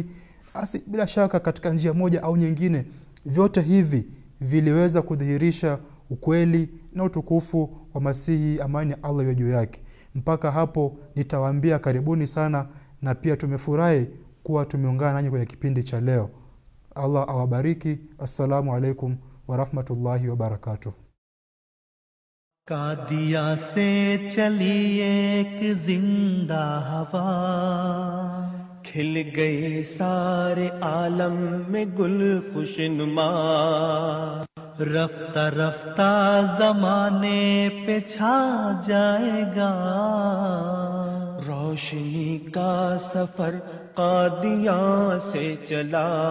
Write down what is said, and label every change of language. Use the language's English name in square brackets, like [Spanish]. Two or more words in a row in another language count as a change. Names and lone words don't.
[Swahili] Basi bila shaka katika njia moja au nyingine vyote hivi viliweza kudhihirisha ukweli na utukufu wa Masihi, amani ya Allah iwe juu yake. Mpaka hapo nitawaambia karibuni sana, na pia tumefurahi kuwa tumeungana nanyi kwenye kipindi cha leo. Allah awabariki. [Arabic] السلام عليكم ورحمة الله وبركاته. [Hindi] कादिया से चली एक जिंदा हवा, खिल गए सारे आलम में गुल खुशनुमा, रफ्ता रफ्ता जमाने पे छा जाएगा, रोशनी का सफर कादिया से चला,